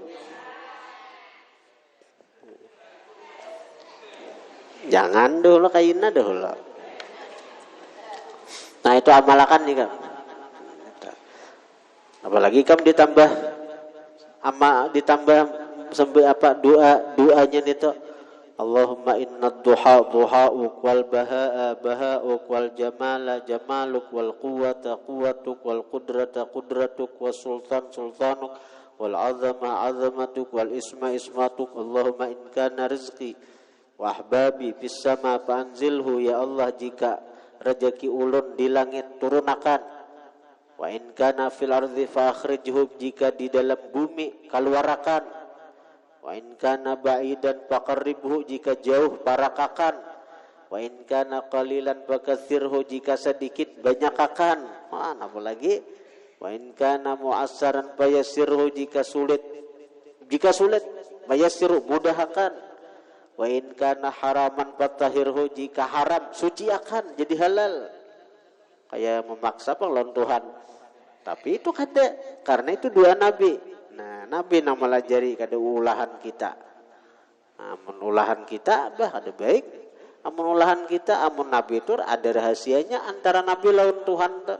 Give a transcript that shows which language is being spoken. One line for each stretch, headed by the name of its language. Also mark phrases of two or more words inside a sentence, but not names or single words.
Banjar: Jangan dulu kaina dulu. Nah itu amalakan nih kam. Apalagi kam ditambah sampai apa doanya itu.
Arabic: اللهم إن الضحاء ضحاؤك والبهاء بهاؤك والجمال جمالك والقوة قوتك والقدرة قدرتك والسلطان سلطانك والعظمة عظمتك والعصمة عصمتك. اللهم إن كان رزقي وأحبابي في السماء فأنزله يا الله,
Banjar: jika rezeki ulun di langit turunakan.
Arabic: وإن كان في الأرض فأخرجه,
Banjar: jika di dalam bumi keluarakan.
Arabic: وإن كان بعيدا فقربه,
Banjar: jika jauh parakakan.
Arabic: وإن كان قليلا فكثره,
Banjar: jika sedikit banyakakan. Mana apalagi
Arabic: وإن كان معسرا فيسره,
Banjar: jika sulit
Arabic: فيسره, mudahkan. وإن كان حراما فطهره,
Banjar: jika haram suciakan jadi halal. Kayak memaksa panglawan Tuhan. Tapi itu kada, karena itu dua nabi. Nah, nabi nama lajari kada ulahan kita. Amun ulahan kita bah ada baik. Amun ulahan kita, amun nabi itu ada rahasianya antara nabi lawan Tuhan.